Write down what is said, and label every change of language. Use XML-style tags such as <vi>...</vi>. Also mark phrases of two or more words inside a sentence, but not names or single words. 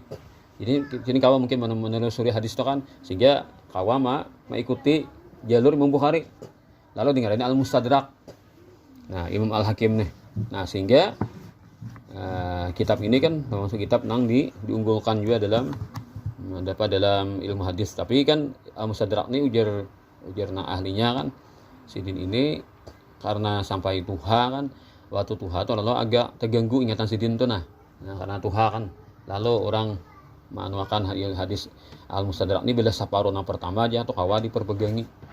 <id>Jadi sini kawan mungkin menelusuri hadis itu kan sehingga kawan mengikuti jalur Imam Bukhari. Lalu dengarin Al-Mustadrak. Nah, Imam Al-Hakim nih. Nah, sehingga kitab ini kan termasuk kitab yang diunggulkan juga dalam ilmu hadis.</id> <bjn>Tapi kan Al-Mustadrak ini ujar ahlinya kan sidin ini karena sampai tuha kan waktu tuha tuh lalu agak terganggu ingatan sidin tuh karena tuha kan lalu orang manuakan hadis Al-Mustadrak ini bila separuh pertama aja tuh kawa diperpegangi.</bjn>